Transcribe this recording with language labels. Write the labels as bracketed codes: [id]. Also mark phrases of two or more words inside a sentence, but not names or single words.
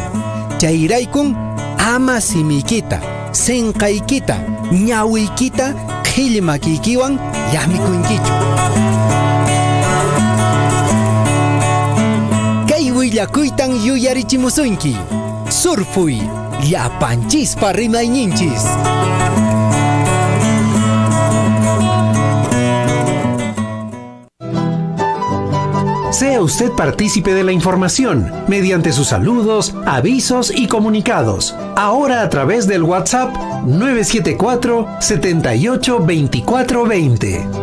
[qu] Chayraykun ama simiykita, sinqaykita, ñawiykita qhillimakiykiwan llamikunkichu. Kay willakuytan yuyarichimusunki. Surfuy, llapanchispa rimayninchis. [es] Sea usted partícipe de la información mediante sus saludos, avisos y comunicados. Ahora a través del WhatsApp 974 78 24 20.